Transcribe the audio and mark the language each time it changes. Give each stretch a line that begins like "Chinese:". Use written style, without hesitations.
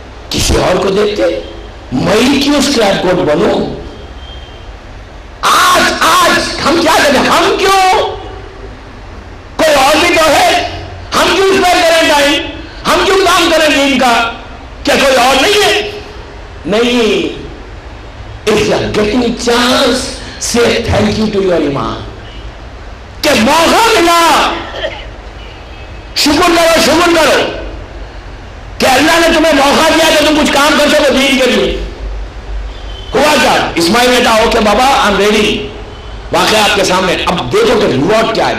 Urdu: کسی اور کو دیکھتے, میں ہی کیوں اسکریپ گوڈ بنوں. آج ہم کیا کریں, ہم کیوں, کوئی اور بھی تو ہے, ہم کیوں اس پر کریں ٹائم, ہم کیوں کام کریں دین کا, کیا کوئی اور نہیں ہے. نہیں,
English: if you are getting a chance, say thank you to your imam.
Urdu: کہ موقع ملا, شکر کرو کہ اللہ نے تمہیں موقع دیا کہ تم کچھ کام کر سکو دین کے لیے. ہوا کیا, اسماعیل بیٹا ہو کہ بابا
English: I'm ready.
Urdu: واقعہ آپ کے سامنے, اب دیکھو کہ ریوارڈ کیا ہے.